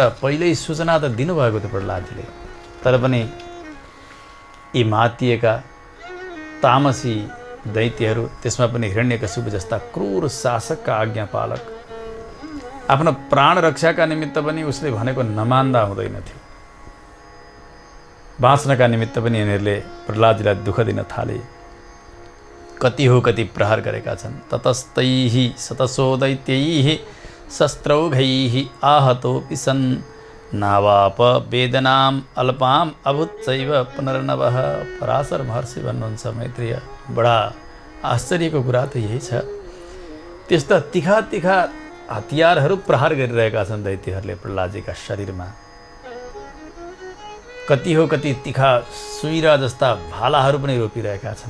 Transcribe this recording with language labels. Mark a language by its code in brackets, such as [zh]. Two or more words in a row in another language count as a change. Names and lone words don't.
[ne] पहिल्यै सूचना त दिनुभएको थियो प्रहलादजीले तर पनि यी मातिएका तामसी दैत्यहरू त्यसमा पनि हिरण्यकशिपु जस्ता क्रूर शासकका आज्ञापालक आफ्नो प्राण रक्षाका निमित्त पनि उसले भनेको नमान्दा हुँदैन थियो। बाँच्नका निमित्त पनि यिनीहरूले प्रहलादजीलाई दुःख दिन थाले। कति हो कति प्रहार गरेका छन्। [sa] ततस्तैः शतशो दैत्यैः शस्त्रौघैः आहतोऽपि सन् नावाप वेदनाम् अल्पाम् अभूत्सैव पुनर्नवः। [ne] पराशर महर्षि भन्नुहुन्छ मैत्रेय बडा आश्चर्यको कुरा त यही छ। त्यस्ता तिखा तिखा हतियारहरू प्रहार गरिरहेका छन् दैत्यहरूले प्रहलादजीका शरीरमा। कति हो कति तिखा सुइरा जस्ता भालाहरू पनि रोपिरहेका छन्।